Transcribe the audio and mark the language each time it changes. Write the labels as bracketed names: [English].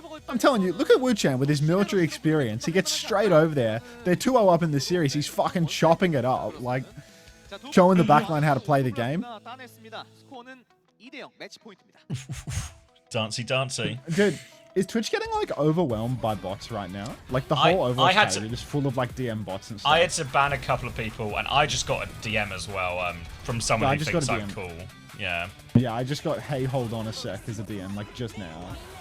[English] I'm telling you, look at Wu-Chan with his military experience. He gets straight over there. They're 2-0 up in the series. He's fucking chopping it up. Like, showing the backline how to play the game. [Korean] 따냈습니다. 스코어는 2대0 매치 포인트입니다. [English] Dancy. Dude, is Twitch getting like overwhelmed by bots right now? Like the whole Overwatch category is full of like DM bots and stuff. I had to ban a couple of people, and I just got a DM as well from someone who thinks I'm cool. Yeah. Yeah, I just got hey, hold on a sec as a DM like just now.